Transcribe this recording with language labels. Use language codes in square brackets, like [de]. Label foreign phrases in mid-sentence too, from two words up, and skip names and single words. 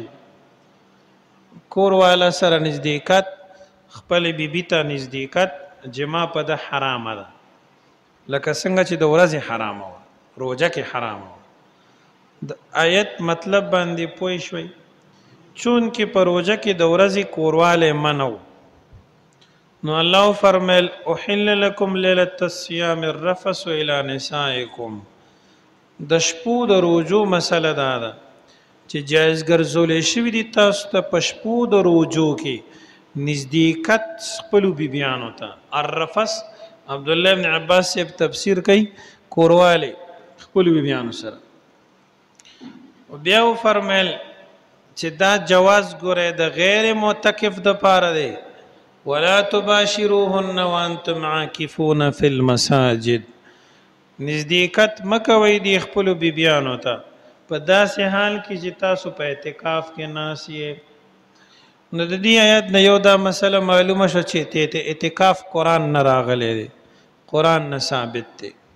[ps] کوروالا سره نزدېکت، خپل بیبي ته نزدېکت جما په د حرامه ده، لکه څنګه چې د ورځې حرامه وه روزه کې حرامه وه. د آیت مطلب باندې پوه شوئ؟ چون کې په روزه کې د ورځې کورواله منو نو الله فرمایل: [ar] احل لكم ليله الصيام الرفث الى نسائكم. [ps] د شپو د روزو مسله دا ده چې جایز ګرځولې شوي دي تاسو ته په شپو د روزو کې نزدېکت خپلو بیبیانو ته. الرفث عبد الله بن عباس صاحب تفسیر کوي کورواله خپلو بیبیانو سره. بیا فرمایل چې دا جواز ګوره د غیر معتکف د پاره دی. [ar] ولا تباشروهن وانتم عاکفون فی المساجد. [ps] نزدېکت مکوئ د خپلو بیبیانو ته په داسې حال کې چې تاسو په اعتکاف کې ناست یې. نو د دې آیات نه یو دا مسله معلومه شوه چې اعتکاف قرآن نه راغلی دی، قرآن نه ثابت دی.